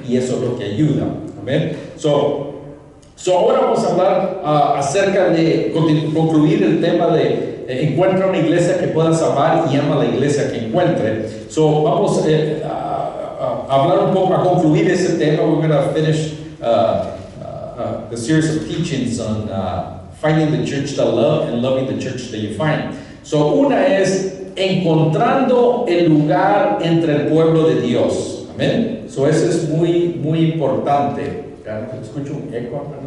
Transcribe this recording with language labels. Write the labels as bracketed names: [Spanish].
[Spanish] Y eso es lo que ayuda. ¿Ven? Ahora vamos a hablar acerca de concluir el tema de encuentra una iglesia que puedas amar y ama la iglesia que encuentre. Vamos a hablar un poco, a concluir ese tema. [English] We're going to finish the series of teachings on finding the church to love and loving the church that you find. [Spanish] Una es encontrando el lugar entre el pueblo de Dios. Amén. Eso es muy, muy importante. Escucho un eco.